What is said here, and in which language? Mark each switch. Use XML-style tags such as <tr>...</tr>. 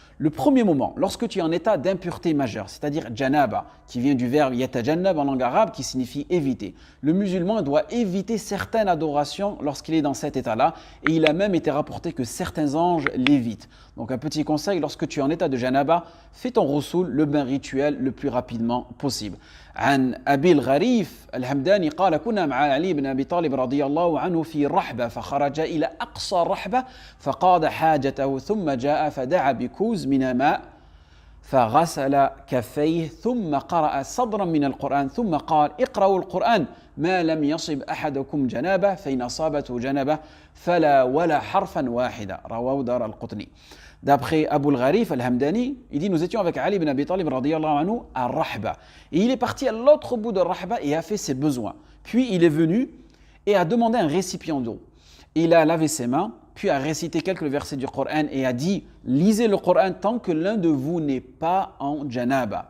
<fr>Le premier moment, lorsque tu es en état d'impureté majeure, c'est-à-dire janaba, qui vient du verbe yatajannab en langue arabe, qui signifie éviter. Le musulman doit éviter certaines adorations lorsqu'il est dans cet état-là, et il a même été rapporté que certains anges l'évitent. Donc un petit conseil, lorsque tu es en état de janaba, fais ton roussoul, le bain rituel, le plus rapidement possible.</fr> <ar>عن أبي الغريف الهمداني قال كنا مع علي بن أبي طالب رضي الله عنه في رحبة فخرج إلى أقصى الرحبة فقاد حاجته ثم جاء فدعا بكوز من ماء فغسل كفيه ثم قرأ صدرا من القرآن ثم قال اقرأوا القرآن ما لم يصب أحدكم جنابة فإن أصابته جنابة فلا ولا حرفا واحدا رواه دار القطني.</ar> <fr>D'après Abu al-Gharif al-Hamdani, il dit nous étions avec Ali ibn Abi Talib radiyallahu anhu à Rahba. Et il est parti à l'autre bout de Rahba et a fait ses besoins. Puis il est venu et a demandé un récipient d'eau. Il a lavé ses mains, puis a récité quelques versets du Coran et a dit lisez le Coran tant que l'un de vous n'est pas en janaba.</fr>